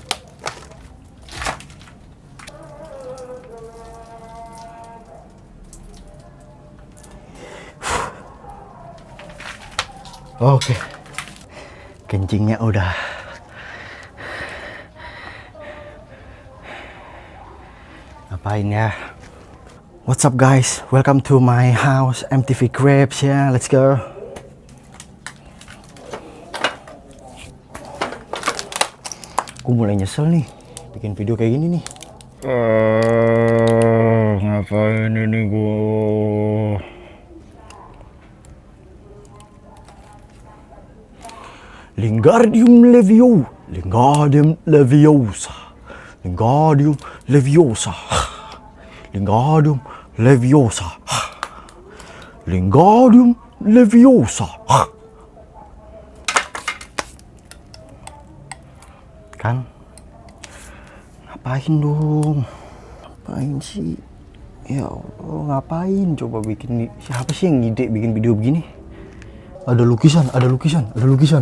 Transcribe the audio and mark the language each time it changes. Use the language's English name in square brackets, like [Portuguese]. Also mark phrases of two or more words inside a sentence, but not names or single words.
[Indonesian] Oke. Kencingnya udah. Ngapain ya? [English] What's up guys? Welcome to my house, MTV Cribs ya. Let's go. [Indonesian] Gue mulai nyesel nih bikin video kayak gini nih. Ngapain ini gue? [Latin] Lingardium levio, Lingardium leviosa, Lingardium leviosa, Lingardium leviosa, Lingardium leviosa. [Indonesian] Kan? Ngapain dong? Ngapain sih? [Arabic] Ya Allah, [Indonesian] ngapain coba bikin? Siapa sih yang ngide bikin video begini? Ada lukisan, ada lukisan, ada lukisan.